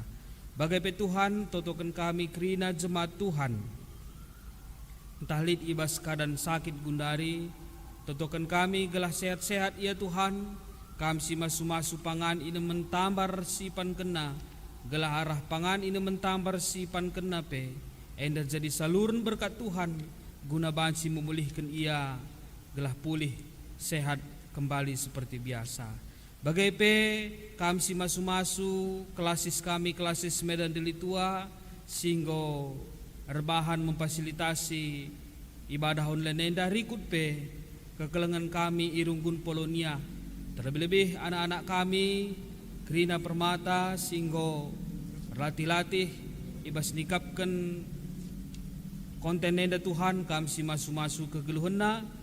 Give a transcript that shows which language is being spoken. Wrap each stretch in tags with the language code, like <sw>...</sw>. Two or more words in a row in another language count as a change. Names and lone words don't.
<btx>Bagai pe Tuhan totokan kami kerina jemaat Tuhan, entah lid ibas keadaan sakit gundari, totokan kami gelah sehat-sehat ya Tuhan, kami si masu-masu pangan ini mentambar si pan kena, gelah arah pangan ini mentambar si pan kena pe, enda jadi saluran berkat Tuhan, guna banci memulihkan ia, gelah pulih sehat</btx> <id>kembali seperti biasa.</id> <btx>Bagai pe kami si masu-masu kelasis kami kelasis Medan Delitua singgo erbahan</btx> <id>memfasilitasi ibadah online</id> <btx>enda rikut pe kekelengan kami irunggun Polonia,</btx> <id>terlebih-lebih anak-anak</id> <btx>kami kerina permata singgo berlatih-latih ibas nikapkan konten enda Tuhan kami si masu-masu kegeluhena.</btx>